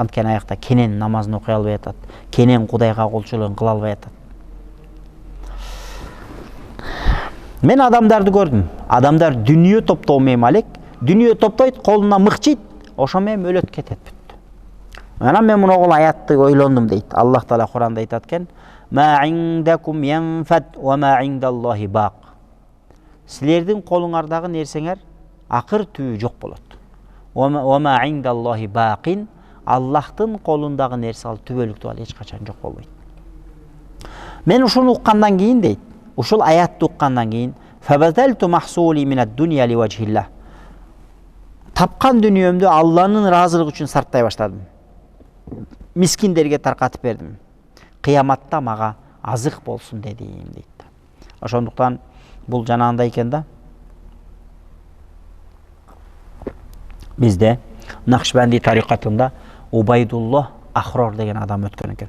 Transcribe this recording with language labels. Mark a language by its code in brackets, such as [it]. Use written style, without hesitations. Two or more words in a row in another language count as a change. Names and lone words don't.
[ky] Анткени аякта кенен намазын окуй албай атат, кенен Кудайга кулчулугун кыла албай атат. Мен адамдарды көрдүм. Адамдар дүние топтоо менен алек, дүние топтойт, колуна мыкчыйт, ошо менен өлөт кетет бүттү. Анан мен муну аятты ойлондум дейт. Аллах Таала Куранда айтат экен: [ar] "ما عندكم ينفد وما عند الله باق." [ky] Силердин колуңардагы нерсеңер акыр түбү жок болот. [ar] وما عند الله باق, [ky] Аллахтын колундагы нерсе ал түбөлүктүү, ал эч качан жок болбойт. Мен ушуну уккандан кийин дейт, ушул аятты уккандан кийин, [ar] "فبذلت محصولي من الدنيا لوجه الله." [ky] Тапкан дүниемді Алланын разылыгы үчүн сарптай баштадым. Мискиндерге таркатып бердим. Кыяматта мага азык болсун дедим дейт. Ошондуктан бул жанагындай экен да. Бизде Накшбанди тарикатында Убайдулла Ахрор деген адам өткөн экен.